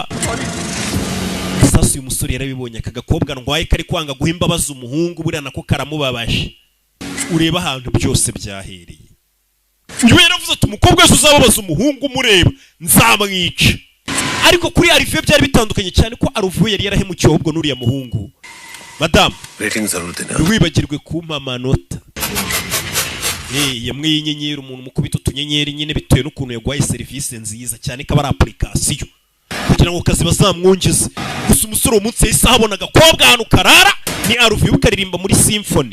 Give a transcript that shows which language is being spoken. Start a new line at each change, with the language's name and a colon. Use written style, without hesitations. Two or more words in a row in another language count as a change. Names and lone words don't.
Kinyarwanda: Sasa uyu musore yarabibonye aka gakobwa ndwaye kari kwanga guha imbabazi umuhungu, buriya nako karamubabaje. Ureba ahantu byose byahereye. Niwe yaravuze ati umukobwa wese uzababaza umuhungu umureba nzamwica. Ariko kuri Arufi byari bitandukanye cyane ko Arufi yari yarahemukiye ahubwo n'uriya muhungu. Madam,
Hindi: रेटिंग जरूर देना.
Kinyarwanda: Wibagirwe kumpa amanota. Yamwe y'inyenyeri umuntu mukubita utunyenyeri nyine bitewe n'ukuntu yagwaye serivisi nziza cyane ko ari application. Kugira ngo kazi bazamwongeze. Gusa umusore umunsi yahise abona agakobwa ahantu karara ni Arufi ukaririmba muri symphony.